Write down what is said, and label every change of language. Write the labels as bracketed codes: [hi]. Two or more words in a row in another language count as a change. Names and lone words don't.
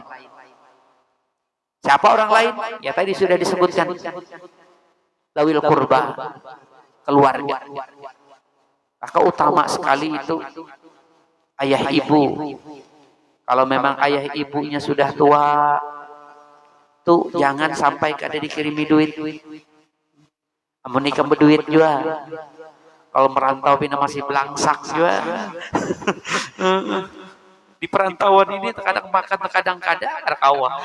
[id] Siapa orang lain? Ya tadi sudah disebutkan. [ar] Zawil qurba, [id] keluarga. Maka utama sekali itu ayah ibu. Kalau memang ayah ibunya sudah tua, [bjn] tuh jangan sampai kada dikirimi duit. Amun nikah berduit juga. Kalau merantau pina masih belangsak juga. Di perantauan ini terkadang makan, terkadang kada kawa.